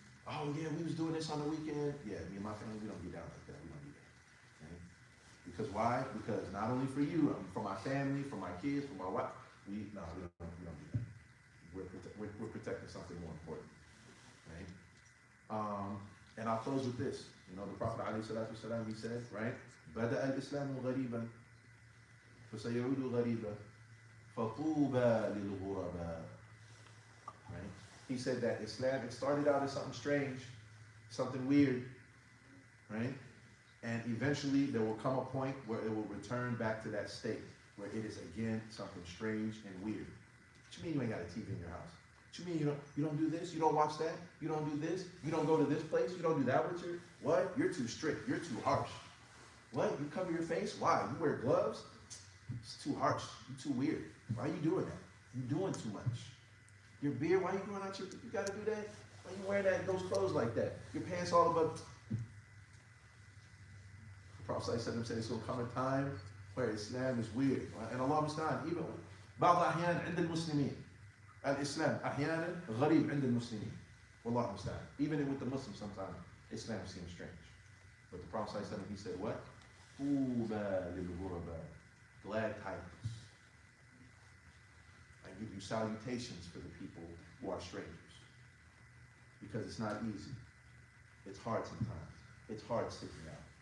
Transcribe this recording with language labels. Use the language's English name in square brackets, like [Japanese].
[English] Oh, yeah, we was doing this on the weekend. Yeah, me and my family, we don't get down like that. We don't do that. Okay? Because why? Because not only for you, for my family, for my kids, for my wife, we don't do that. We're protecting something more important. Right? And I'll close with this. You know, the Prophet ﷺ, he said, right? [Arabic] بدأ الإسلام غريبا فسيعود غريبا فطوبى للغرباء. [English] Right? He said that Islam, it started out as something strange, something weird, right? And eventually there will come a point where it will return back to that state, where it is again something strange and weird. What you mean you ain't got a TV in your house? What you mean you don't do this? You don't watch that? You don't do this? You don't go to this place? You don't do that with your, what? You're too strict. You're too harsh. What? You cover your face? Why? You wear gloves? It's too harsh. You're too weird. Why are you doing that? You're doing too much. Your beard, why are you going out your, you got to do that? Why are you wearing those clothes like that? Your pants all above. The Prophet said it's going to come a time where Islam is weird. [Arabic] And Allah understand, even بعض الأحيان عند المسلمين الإسلام أحيانا غريب عند المسلمين. والله المستعان. [English] Even with the Muslims sometimes Islam seems strange. But the Prophet he said what? [Arabic] طوبى للغرباء. Glad tidings. [English] I give you salutations for the people who are strangers. Because it's not easy. It's hard sometimes. It's hard sticking out.